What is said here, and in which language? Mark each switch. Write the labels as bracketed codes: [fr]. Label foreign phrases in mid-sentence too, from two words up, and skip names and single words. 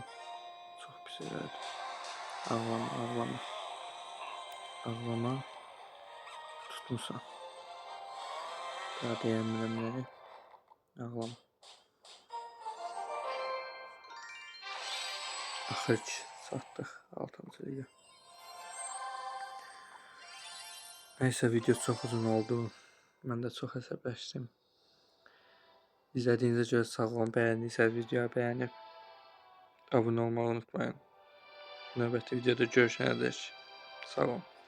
[az] Çox pis elədim. Ağlama. Tutmusan. Daha deyəmirəm nələri. Ağlama. Axır ki, satdıq 6-cı liga. [tr] Neyse video çok uzun oldu. Ben de çok əsəbləşdim. [az] İzlədiyinizə görə sağ olun. Bəyəndiysəniz videoyu bəyənib abunə olmağı unutmayın. Növbəti videoda görüşənədək sağ olun.